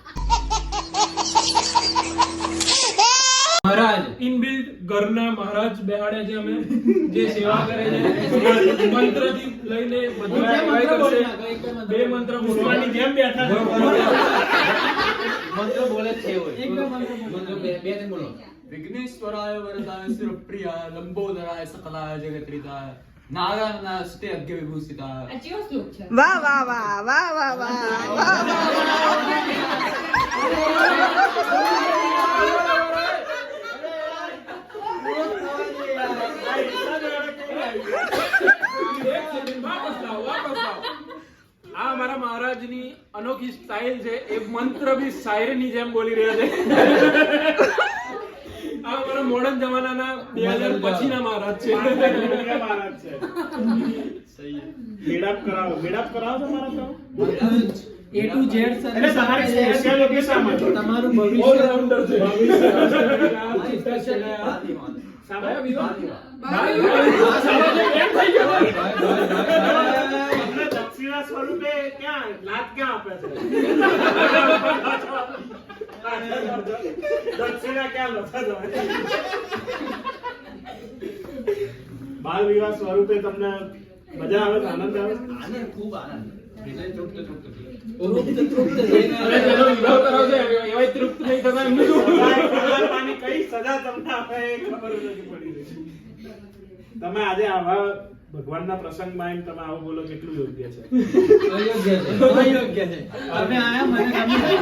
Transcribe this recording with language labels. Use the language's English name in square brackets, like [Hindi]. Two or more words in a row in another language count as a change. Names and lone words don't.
[Gujarati] મહારાજ ઇનબિલ્ટ ઘરના મહારાજ બેહાડ્યા છે અમે, જે સેવા કરે છે. મંત્રથી લઈને બધું સેવાય કરશે. 2 મંત્ર બોલવાની જેમ બેઠા છે. મંત્ર બોલે છે હોય. એક બે મંત્ર બે દિન બોલો. [Sanskrit] विघ्नेश्वराय वरदाय सुरप्रियाय लंबोदराय सकलाय जगत्रिताय नारायणास्ते अग्य विभूषिताय [Gujarati] વાહ વાહ વાહ વાહ વાહ વાહ વાહ આ અમારા મહારાજની અનોખી સ્ટાઇલ છે. એ મંત્ર બી શાયરીની જેમ બોલી રહ્યા છે. આ અમારા મોડર્ન જમાનાના 2000 પછીના મહારાજ છે. મહારાજ છે. મેળાપ કરાવો છો મારા તો? [English] A to Z સર. [Gujarati] એટલે તમારી સ્પેશિયાલિટી શા માટે? તમારું ભવિષ્ય ઓલરાઉન્ડર છે. તમને દક્ષિણા સ્વરૂપે ક્યાં લાત ક્યાં આપે છે? દક્ષિણા ક્યાં લખા જાય? બાળ વિવાહ સ્વરૂપે તમને મજા આવે છે? આનંદ આવે છે? [Hindi] खूब आनंद हृदय तृप्त तृप्त [Gujarati] અરે જેનો વિવાહ કરાવશે એવાય તૃપ્ત નહીં થતા એમનું શું? કલાકારની કઈ સજા તમને આપે એ ખબર જ નથી પડી રહી. તમે આજે આવા ભગવાનના પ્રસંગમાં આવીને તમે આવું બોલો કેટલું યોગ્ય છે? અયોગ્ય છે. અયોગ્ય છે. તમે આયા મને ગમ્યું.